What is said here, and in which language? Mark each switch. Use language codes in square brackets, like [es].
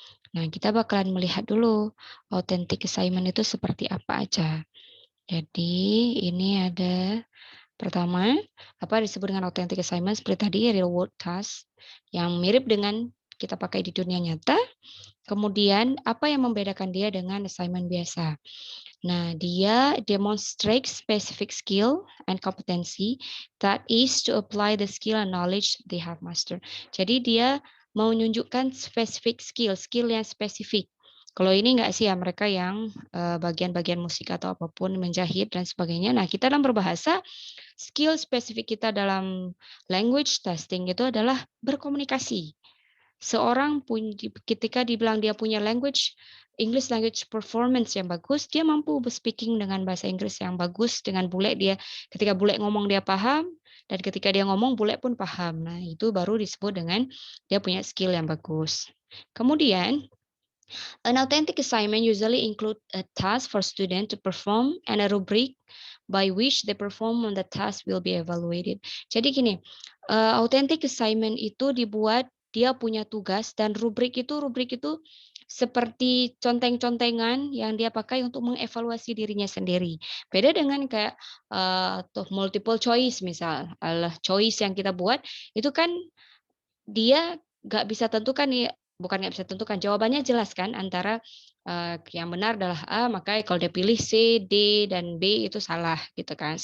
[id] Nah, kita bakalan melihat dulu authentic assignment itu seperti apa aja. Jadi, ini ada pertama, apa disebut dengan authentic assignment seperti tadi [en] real world task [id] yang mirip dengan kita pakai di dunia nyata. Kemudian, apa yang membedakan dia dengan assignment biasa? Nah, dia [en] demonstrate specific skill and competency that is to apply the skill and knowledge they have mastered. [id] Jadi dia mau menunjukkan [en] specific skill, [id] skill yang spesifik. Kalau ini enggak sih ya mereka yang bagian-bagian musik atau apapun menjahit dan sebagainya. Nah, kita dalam berbahasa, skill spesifik kita dalam language testing itu adalah berkomunikasi. Seorang ketika dibilang dia punya [en] English language performance [id] yang bagus, dia mampu speaking dengan bahasa Inggris yang bagus dengan bule dia. Ketika bule ngomong dia paham dan ketika dia ngomong bule pun paham. Nah, itu baru disebut dengan dia punya skill yang bagus. Kemudian, [en] an authentic assignment usually include a task for student to perform and a rubric by which they perform on the task will be evaluated. [id] Jadi gini, authentic assignment itu dibuat dia punya tugas dan rubrik itu seperti conteng-contengan yang dia pakai untuk mengevaluasi dirinya sendiri. Beda dengan kayak multiple choice misal, choice yang kita buat itu kan dia nggak bisa tentukan nih, bukan nggak bisa tentukan, jawabannya jelas kan antara, yang benar adalah A, maka kalau dia pilih C, D, dan B itu salah gitu kan.